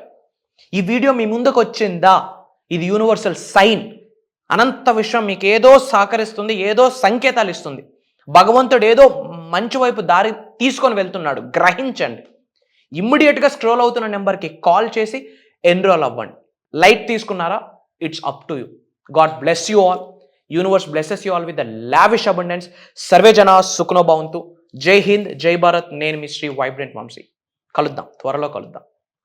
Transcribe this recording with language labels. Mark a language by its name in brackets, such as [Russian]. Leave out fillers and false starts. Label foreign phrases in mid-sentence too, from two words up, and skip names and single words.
[Telugu] ఈ వీడియో మీ ముందుకు వచ్చిందా? ఇది [English] universal sign. [Telugu] అనంత విశ్వం మీకు ఏదో సహకరిస్తుంది, ఏదో సంకేతాలు ఇస్తుంది. భగవంతుడు ఏదో మంచి వైపు దారి తీసుకొని వెళ్తున్నాడు. గ్రహించండి. ఇమ్మీడియట్గా స్క్రోల్ అవుతున్న నెంబర్కి కాల్ చేసి ఎన్రోల్ అవ్వండి. లైట్ తీసుకున్నారా? [English] It's up to you. God bless you all. Universe blesses you all with the lavish abundance. [Sanskrit] सर्वे जन सुखिनो भवन्तु. [Hindi] जय हिंद, जय भारत. [Telugu] నేను మీ శ్రీ వైబ్రెంట్ వంశీ. కలుద్దాం, త్వరలో కలుద్దాం.